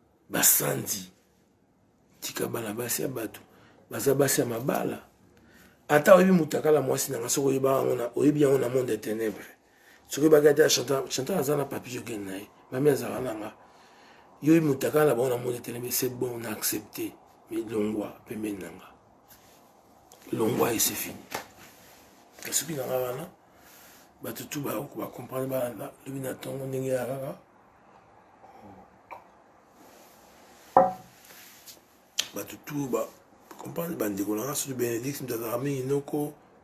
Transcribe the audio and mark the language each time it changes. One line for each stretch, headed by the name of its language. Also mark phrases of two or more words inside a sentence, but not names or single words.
Lingala: Basandi. Tika bana basi ya bato. Baza basi ya mabala. Ata oyebi mutu akala mwasi na nga, soki oyeba yango na, oyebi yango na monde ya ténèbre. Soki oyebaki ata Chantal, Chantal aza na papier okende na ye. Mami azala na nga. Yo oyebi mutu akala na bango na monde ya ténèbre,
French: c'est bon, on a accepté.
Lingala: Mais longwa, pembeni na nga.
French: Longwa et c'est fini.
Lingala: Soki na nga wana, bato tu ba-, ba comprendre balanda, lobi na ntongo ndenge ya kaka. Bato tu ba comprendre bandeko na nga, surtout Bénédicte, mutu azalaka mingi noko.